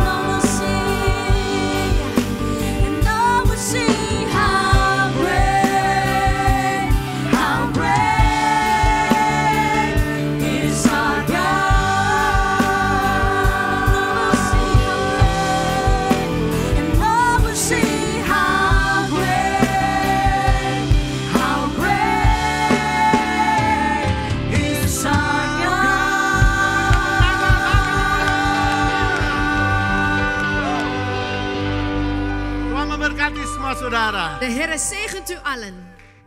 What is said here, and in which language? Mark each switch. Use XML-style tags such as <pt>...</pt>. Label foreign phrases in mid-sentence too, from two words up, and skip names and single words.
<en>And all will see how great is our God. And all will see how great is our God.</en> <id>Tuhan memberkati semua saudara.</id> <nl>De Heer zegent u allen.</nl>